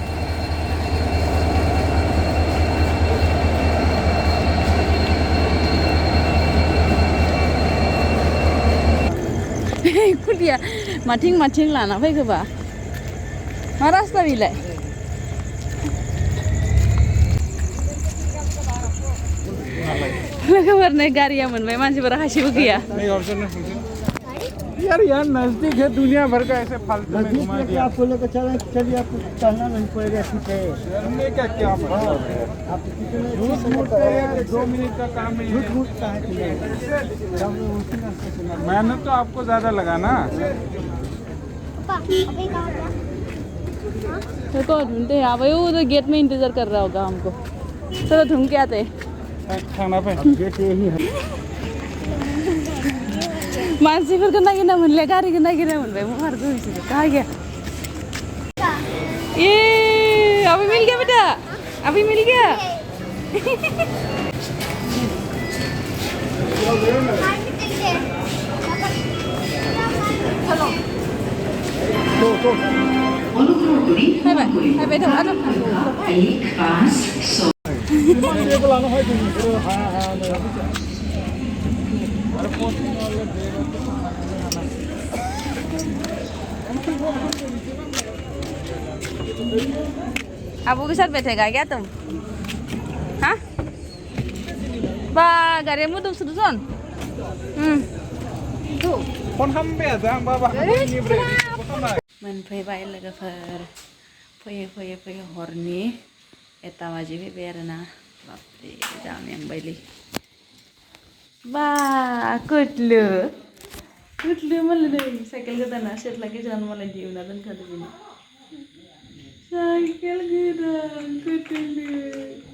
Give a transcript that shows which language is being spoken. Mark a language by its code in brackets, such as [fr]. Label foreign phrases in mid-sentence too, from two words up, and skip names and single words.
[brx] पुलिया माथिं माथिं लाना फैखोबा मा रास्ता बिलाय लोगोफोरनो गारिया मोनबाय मानसिफोरा खासेबो गैया [hi] यार यार नजदीक है दुनिया भर का ऐसे फालतू में घुमा दिया आपको लेकर चलें चलिए आपको चलना नहीं पड़ेगा पीछे करने का क्या मतलब आप कितने झूठ मूठ पे यार 2 मिनट का काम है झूठ मूठ का है मेहनत तो आपको ज्यादा लगा ना पापा अभी कहाँ गया देखो ढूंढते हैं अब वो गेट में इंतजार कर रहा होगा हमको चलो ढूंढ के आते खाना पे जैसे यही है [brx] मानसिफोरखौ नागिरना मोनले गारिखौ नागिरना मोनबाय महारखौ बिसोरो [hi] कहाँ गया ए अभी मिल गया [brx] बेटा अभी मिल गया [hi] हाय बेटा आ जाओ अबू के साथ बैठेगा क्या तुम हाँ बा गाड़ी में तुम सुन [brx] मोनफैबाय लोगोफोर फैयै फैयै फैयै हरनि 1 बाजि फैबाय आरोना बापरे जा मेंबायलै बा कुटलु मालाय साइकेल गोदाना सेथ्ला गेजेरावनो मालाय दिहुनना दोनखादों बेनो साइकेल गोदान कुटलु